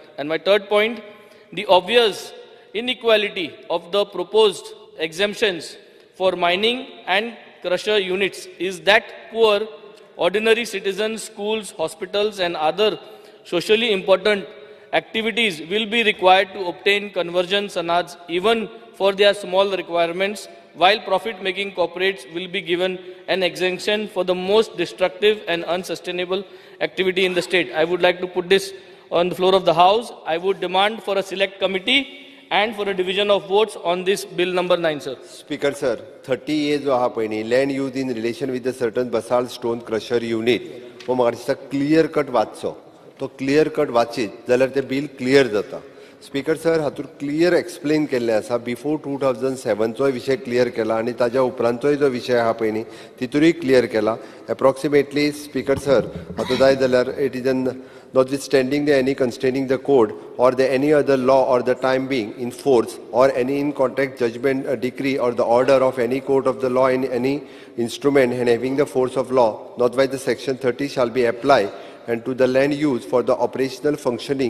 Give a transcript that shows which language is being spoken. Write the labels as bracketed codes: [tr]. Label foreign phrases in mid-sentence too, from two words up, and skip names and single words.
[en] And my third point, the obvious inequality of the proposed exemptions for mining and crusher units is that poor, ordinary citizens, schools, hospitals and other socially important activities will be required to obtain conversion sanats even for their small requirements, while profit-making corporates will be given an exemption for the most destructive and unsustainable activity in the state. I would like to put this on the floor of the House. I would demand for a select committee and for a division of votes on this bill number 9, sir. [kok] Speaker sir, 30A जो आहा पळय न्ही, [en] land use in relation with the certain basalt stone crusher unit, [kok] हो म्हाका दिसता [en] clear cut [kok] वाचचो. तो [en] clear cut [kok] वाचीत जाल्यार ते बिल क्लियर जाता. स्पीकर सर, हातूंत क्लियर एक्सप्लेन केल्लें आसा. बिफोर 2007 चोय विशय क्लियर केला आनी ताज्या उपरांतचोय जो विशय आहा पळय न्ही, तितूनय क्लियर केला. एप्रॉक्सिमेटली स्पीकर सर, हातूंत जाय जाल्यार [en] it is notwithstanding any constraining the code or any other law or the time being in force or any in contract judgment, decree or the order of any court of the law in any instrument and having the force of law, not by the section 30 shall be applied and to the land use for the operational functioning